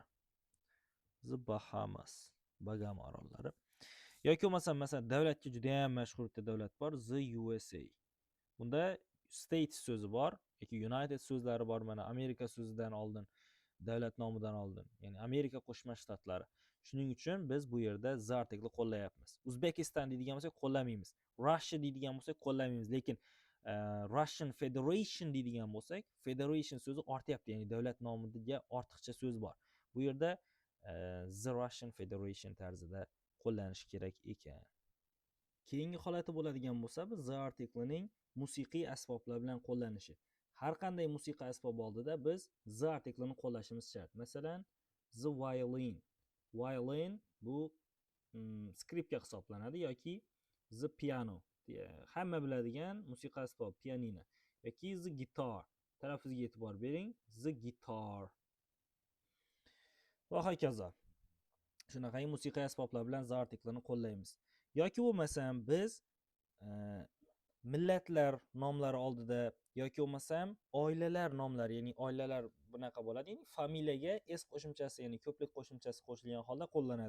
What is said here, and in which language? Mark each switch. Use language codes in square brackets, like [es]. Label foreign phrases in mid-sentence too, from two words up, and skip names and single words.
[uz] The Bahamas, Bagama orollari. Yoki bo'lmasam masalan davlatga juda ham mashhur bitta davlat bor, the USA. Bunda state so'zi bor yoki United so'zlari bor. Mana Amerika so'zidan oldin, davlat nomidan oldin, ya'ni Amerika Qo'shma Shtatlari. Shuning uchun biz bu yerda [en] the article [uz] qo'llayapmiz. Uzbekistan deydigan bo'lsak qo'llamaymiz. Russia deydigan bo'lsak qo'llamaymiz, lekin Russian Federation deydigan bo'lsak, Federation so'zi ortyapti, ya'ni davlat nomiga ortiqcha so'z bor. Bu yerda the Russian Federation tarzida qo'llanishi kerak ekan. Keyingi holati bo'ladigan bo'lsa, biz [en] the article'ning [uz] musiqiy asboblar bilan qo'llanishi. Har qanday musiqiy asbob oldida biz [en] the article'ni [uz] qo'llashimiz shart. Masalan, [en] the violin. [uz] Violin bu skripka hisoblanadi yoki [en] the piano. [uz] Hamma biladigan musiqiy asbob pianino yoki [en] the guitar. [uz] Talaffuziga e'tibor bering. [en] The guitar. [uz] Va hokazo. Shunaqangi musiqiy asboblar bilan [en] the article'ni [uz] qo'llaymiz. Yoki bo'lmasam biz millatlar nomlari oldida yoki bo'lmasam oilalar nomlari, ya'ni oilalar bunaqa bo'ladi, ya'ni familiyaga s qo'shimchasi, ya'ni ko'plik qo'shimchasi qo'shilgan holda qo'llanadi.